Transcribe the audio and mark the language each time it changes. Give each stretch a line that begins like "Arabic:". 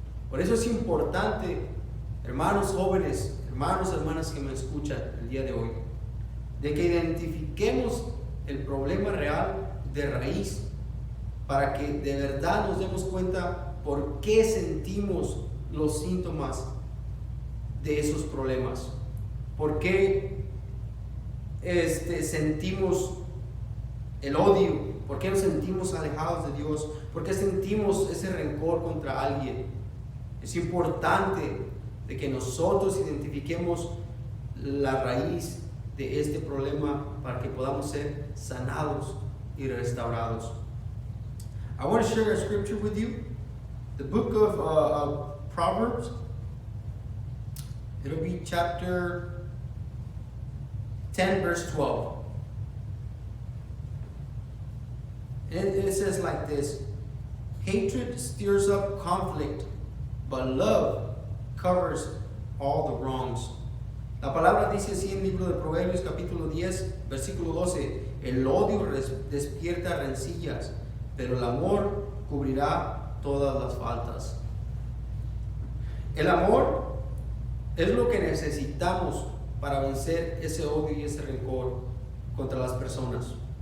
Spanish: Por eso es importante, hermanos jóvenes, hermanos, hermanas que me escuchan el día de hoy, de que identifiquemos el problema real de raíz, para que de verdad nos demos cuenta por qué sentimos los síntomas de esos problemas, por qué sentimos el odio, por qué nos sentimos alejados de Dios, por qué sentimos ese rencor contra alguien. Es importante de que nosotros identifiquemos la raíz de este problema para que podamos ser sanados y restaurados.
English: I want to share a scripture with you, the book of Proverbs. It'll be chapter 10, verse 12. And it says like this: hatred stirs up conflict, but love covers all the wrongs.
Spanish: La palabra dice así en el libro de Proverbios capítulo 10, versículo 12: el odio despierta rencillas, pero el amor cubrirá todas las faltas. El amor es lo que necesitamos para vencer ese odio y ese rencor contra las personas.